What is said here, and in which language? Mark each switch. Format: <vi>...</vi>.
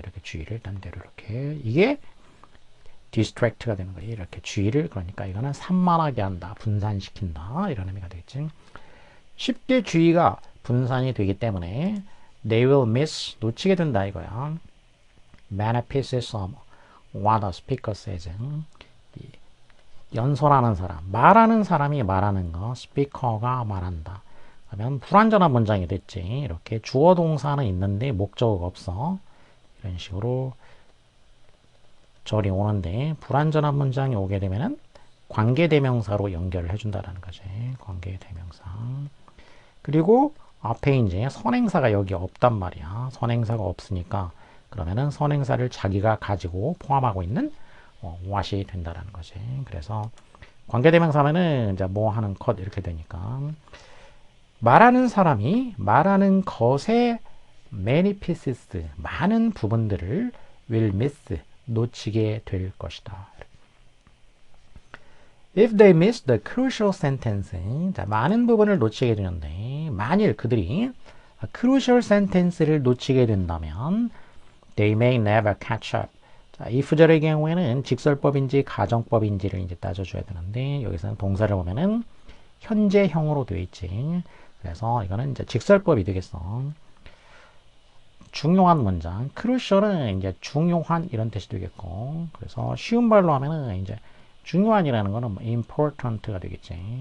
<ko>이렇게 주의를 딴 데로 이렇게. 이게 distract가 되는 거예요. 이렇게 주의를, 그러니까 이거는 산만하게 한다, 분산시킨다 이런 의미가 되겠지. 쉽게 주의가 분산이 되기 때문에</ko> <en>they will miss,</en> <ko>놓치게 된다 이거야. many pieces of what the speaker says. 연설하는 사람, 말하는 사람이 말하는 거, 스피커가 말한다. 그러면 불완전한 문장이 됐지. 이렇게 주어 동사는 있는데 목적어가 없어. 이런 식으로 절이 오는데 불완전한 문장이 오게 되면은 관계대명사로 연결을 해준다라는 거지. 관계대명사. 그리고 앞에 이제 선행사가 여기 없단 말이야. 선행사가 없으니까 그러면은 선행사를 자기가 가지고 포함하고 있는 what이 된다라는 거지. 그래서 관계대명사면은 이제 뭐 하는 것 이렇게 되니까 말하는 사람이 말하는 것의</ko> <en>many pieces,</en> <ko>많은 부분들을</ko> <en>will miss,</en> <ko>놓치게 될 것이다.</ko> <en>If they miss the crucial sentence,</en> <ko>자, 많은 부분을 놓치게 되는데 만일 그들이 crucial sentence를 놓치게 된다면</ko> <en>they may never catch up.</en> <ko>자, if절의 경우에는 직설법인지 가정법인지를 이제 따져줘야 되는데 여기서는 동사를 보면은 현재형으로 되어 있지. 그래서 이거는 이제 직설법이 되겠어. 중요한 문장, crucial은 이제 중요한 이런 뜻이 되겠고, 그래서 쉬운 말로 하면은 이제 중요한이라는 거는 뭐 important가 되겠지.</ko>